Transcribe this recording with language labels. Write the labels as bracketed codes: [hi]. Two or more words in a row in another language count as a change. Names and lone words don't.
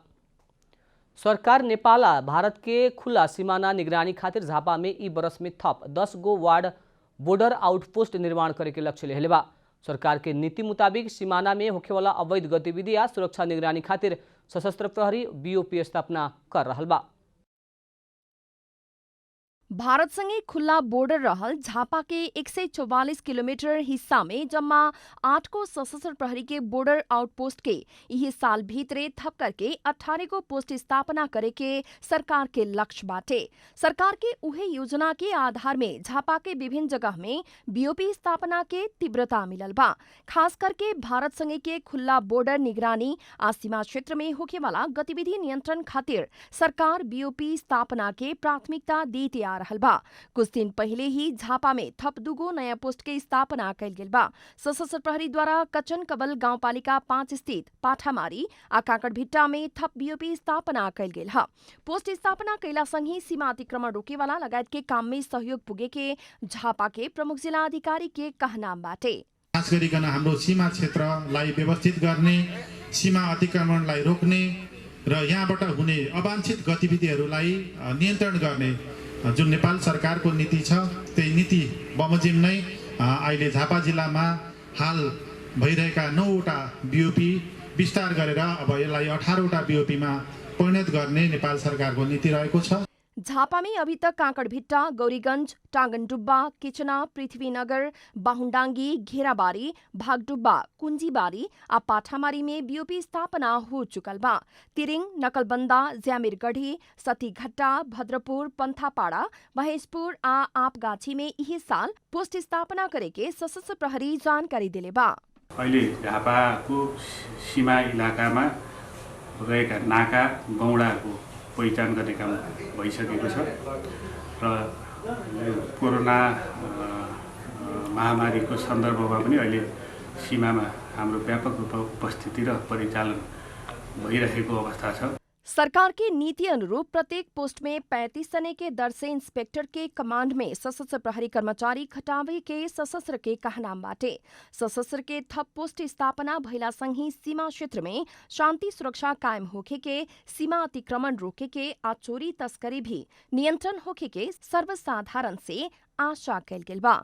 [bho] सरकार नेपाल भारत के खुला सीमाना निगरानी खातिर झापा में ई बरस में थप 10 गो वार्ड बॉर्डर आउटपोस्ट निर्माण करे के लक्ष्य लेले बा। सरकार के नीति मुताबिक सीमाना में होखे वाला अवैध गतिविधि या सुरक्षा निगरानी खातिर सशस्त्र प्रहरी बीओपी स्थापना कर रहल बा। भारतसँगै खुल्ला बोर्डर रहल झापा के 144 किलोमीटर हिस्सा में जम्मा 8 को सशस्त्र प्रहरी के बोर्डर आउटपोस्ट के यही साल भीतरे थप करके 18 को पोस्ट स्थापना करे के सरकार के लक्ष्य बाटे। सरकार के उहे योजना के आधार में झापा के विभिन्न जगह में बीओपी स्थापना के तीव्रता मिलल बा। खास करके भारतसँगै के खुल्ला बोर्डर निगरानी आ सीमा क्षेत्र में होखे वाला गतिविधि नियंत्रण खातिर सरकार बीओपी स्थापना के प्राथमिकता देते आ रहल बा। कुछ दिन पहले ही झापा में थप 2 गो नया पोस्ट के स्थापना कैल गेल बा। सशस्त्र प्रहरी द्वारा कचन कबल गाउँपालिका 5 स्थित पाठामारी आ काकड़भिट्टा में थप बीओपी स्थापना कैल गेल ह। पोस्ट स्थापना कैला सँगै सीमा अतिक्रमण रोकेवाला लगायत के काम में सहयोग पुगे के झापा के प्रमुख जिल्ला अधिकारी के कहनाम बाटे। [ne] खास गरिकन हाम्रो सीमा क्षेत्रलाई व्यवस्थित गर्ने, सीमा अतिक्रमणलाई रोक्ने र यहाँबाट हुने अवांछित गतिविधिहरूलाई नियन्त्रण गर्ने जुन नेपाल सरकारको नीति छ त्यही नीति बमोजिम नै अहिले झापा जिल्लामा हाल भइरहेका 9वटा बीओपी विस्तार गरेर अब यसलाई 18वटा बीओपीमा परिणत गर्ने नेपाल सरकारको नीति रहेको छ। [bho] झापा में अभी तक काकड़भिट्टा, गौरीगंज, टांगनडुब्बा, किचना, पृथ्वीनगर, बाहुंडांगी, घेराबारी, भागडुब्बा, कुंजीबारी आ पाठामारी में बीओपी स्थापना हो चुकल बा। तिरिङ, नकलबंदा, ज्यामिरगढ़ी, सतीघट्टा, भद्रपुर, पंथापाड़ा, महेशपुर आ आपगाछी में यही साल पोस्ट स्थापना करे के सशस्त्र प्रहरी जानकारी दिले बा। [ne] अहिले झापाको सीमा इलाकामा रहेका नाका गौडाको पहिचान गर्ने काम भइसकेको छ र कोरोना महामारीको सन्दर्भमा पनि अहिले सीमामा हाम्रो व्यापक रूपमा उपस्थिति र परिचालन भइरहेको अवस्था छ। [bho] सरकार की नीति अनुरूप प्रत्येक पोस्ट में 35 जने के दर से इंस्पेक्टर के कमांड में सशस्त्र प्रहरी कर्मचारी खटावे के सशस्त्र के कहनाम बाटे। सशस्त्र के थप पोस्ट स्थापना भइला सँगै सीमा क्षेत्र में शांति सुरक्षा कायम होखे के, सीमा अतिक्रमण रोके के आ चोरी तस्करी भी नियंत्रण होखे के सर्वसाधारण से आशा कैल गेल बा।